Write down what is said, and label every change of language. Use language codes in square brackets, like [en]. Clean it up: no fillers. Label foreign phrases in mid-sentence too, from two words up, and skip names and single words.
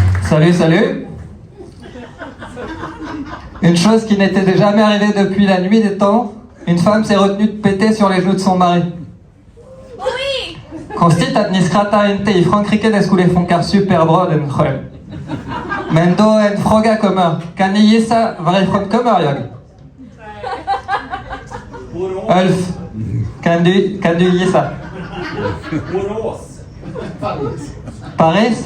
[fr] Salut, salut. Une chose qui n'était jamais arrivée depuis la nuit des temps, une femme s'est retenue de péter sur les genoux de son mari. Oui. [sv] Konstigt att ni skrattar inte, i Frankrike det skulle funka superbra den själv. Men då en fråga kommer, kan ni gissa varifrån kommer jag? Ulf, kan du gissa? Paris?